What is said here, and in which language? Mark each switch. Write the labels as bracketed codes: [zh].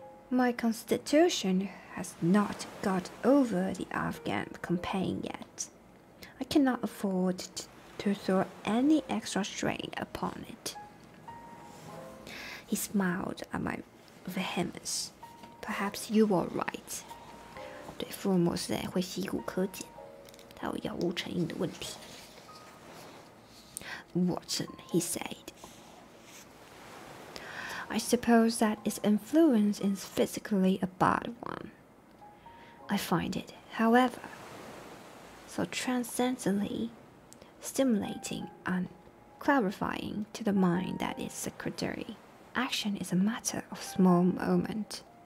[en] "My constitution has not got over the Afghan campaign yet. I cannot afford to throw any extra strain upon it." He smiled at my vehemence. "Perhaps you are right." [zh] 对，福尔摩斯会习古柯碱，他有药物成瘾的问题。 [en] "Watson," he said, "I suppose that its influence is physically a bad one. I find it, however, so transcendently stimulating and clarifying to the mind that its secondary action is a matter of small moment."